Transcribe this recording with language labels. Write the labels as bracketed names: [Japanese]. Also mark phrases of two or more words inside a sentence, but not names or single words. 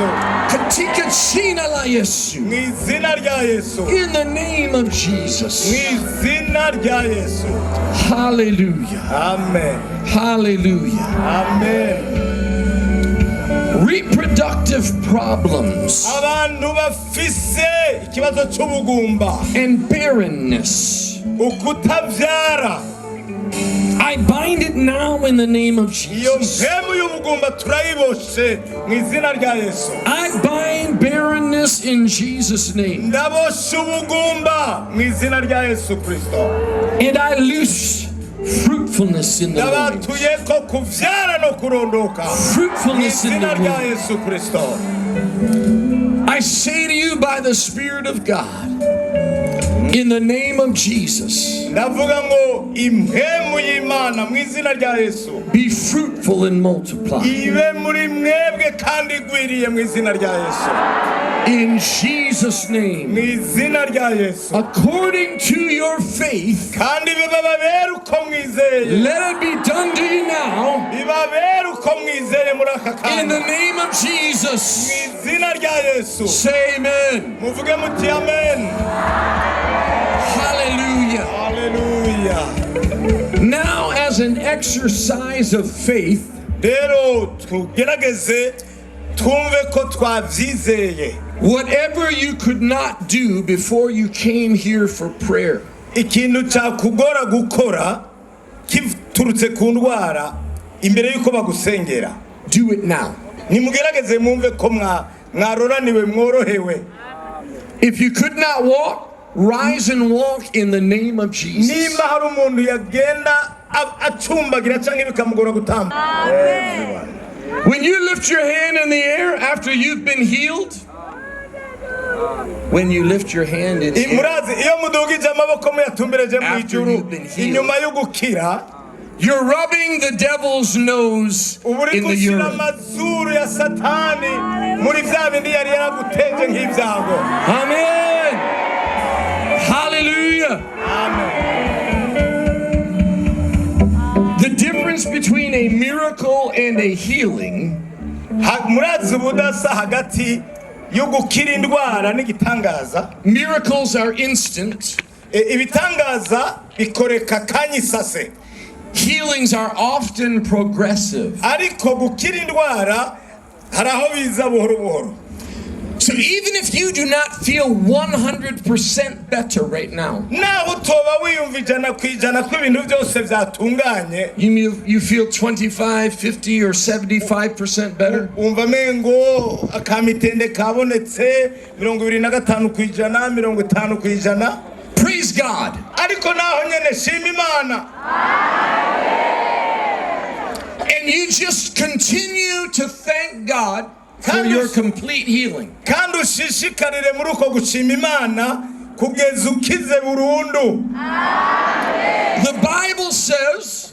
[Swahili] Katika jina la Yesu. [Rundi] Mu izina rya Yesu. [English] In the name of [Rundi] Mu [English] Jesus. [Rundi] izina rya Yesu. Hallelujah. Amen. Hallelujah. Amen. [English] Reproductive problems [Rundi] Abantu bafise ikibazo cy'ubugumba, [English] and barrenness, [Rundi] ukutavyara, [English] I bind it now in the name of [Rundi] iyo [English] Jesus. [Rundi] mpemu y'ubugumba turayiboshe mu izina rya Yesu. [English] I bind barrenness in Jesus' name. [Rundi] Ndaboshe ubugumba mu izina rya Yesu Kristo. [English] And I loose fruitfulness in the Lord. [Rundi] Ndabatuye ko kuvyara no kurondoka mu [English] Fruitfulness in [Rundi] izina [English] the [Rundi] rya [English] Lord. [Rundi] Yesu Kristo. [English] I say to you by the Spirit of God, in the name of Jesus, [Rundi] Ndavuga ngo impemu y'Imana mu izina rya Yesu [English] be fruitful and multiply. [Rundi] ibe muri mwebwe kandi igwiriye mu izina rya Yesu. [English] In Jesus' [Rundi] Mu [English] name, [Rundi] izina rya Yesu. [English] according to your faith, [Rundi] Kandi bibabere uko mwizeye. [English] let it be done to you now. [Rundi] Bibabere uko mwizeye muri aka [English] In the [Rundi] kanya. [English] name of [Rundi] Mu [English] Jesus, [Rundi] izina rya Yesu. [English] say amen. [Rundi] Muvuge muti amen. Hallelujah. Hallelujah. [English] Now, as an exercise of faith, [Rundi] Rero tugerageze twumve ko twavyizeye. [English] Whatever you could not do before you came here for prayer, [Rundi] Ikintu cyakugora gukora kiturutse ku ndwara imbere yuko bagusengera, [English] do it now. [Rundi] nimugerageze mwumve ko mwaroraniwe mworohewe. [English] If you could not walk, rise and walk in the name of Jesus. [Rundi] Nimba hari umuntu yagenda acumbagira cyangwa bikamugora gutamba. [English] When you lift your hand in the air after you've been healed, when you lift your hand in the air, [Rundi] Murazi iyo mudugije amaboko muyatumbereje mu ijuru inyuma yo gukira, [English] you're rubbing the devil's nose [Rundi] uburi [English] in the [Rundi] gushira [English] urine. [Rundi] amazuru ya satani muri vya bindi yari yaraguteje nk'ibyago. Amen. Hallelujah. [English] The difference between a miracle and a healing [Rundi] Murazi ubudasa hagati yo gukira indwara n'igitangaza. [English] miracles are instant. [Rundi] Ibitangaza bikoreka kanyisase, [English] Healings are often progressive. [Rundi] ariko gukira indwara hari aho biza buhoro buhoro. [English] So even if you do not feel 100% better right now, [Rundi] Naho utoba wiyumva ijana ku ijana ko ibintu byose byatunganye, [English] you feel 25, 50, or 75% better, [Rundi] umva mengo akamitende kabonetse 25 ku ijana 50 ku ijana, [English] praise God. [Rundi] ariko naho nyene shima Imana. [English] And you just continue to thank God for your complete healing. [Rundi] Kandi ushishikarire muri uko gushima Imana kugeza ukize burundu. [English] The Bible says,